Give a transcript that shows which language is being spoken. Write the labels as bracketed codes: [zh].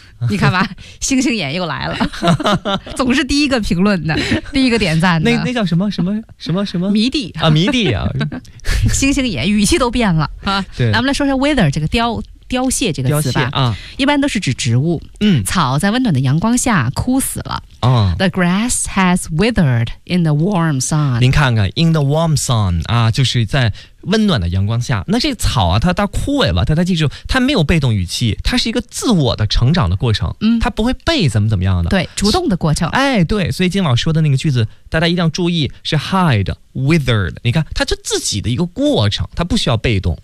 [zh] 你看吧，星星眼又来了，总是第一个评论的，第一个点赞的。那叫什么什么什么什么迷弟啊，迷弟啊，星星眼语气都变了啊。对，咱们来说说 wither 这个凋谢这个词吧。啊，一般都是指植物。草在温暖的阳光下枯死了。 [en] The grass has withered in the warm sun. [zh] 您看看 ， [en] in the warm sun [zh] 啊，就是在温暖的阳光下。那这草啊，它枯萎了，大家记住，它没有被动语气，它是一个自我的成长的过程。它不会被怎么样的。对，主动的过程。哎，对，所以金老师说的那个句子，大家一定要注意，是 [en] hide withered。 [zh] 你看，它是自己的一个过程，它不需要被动。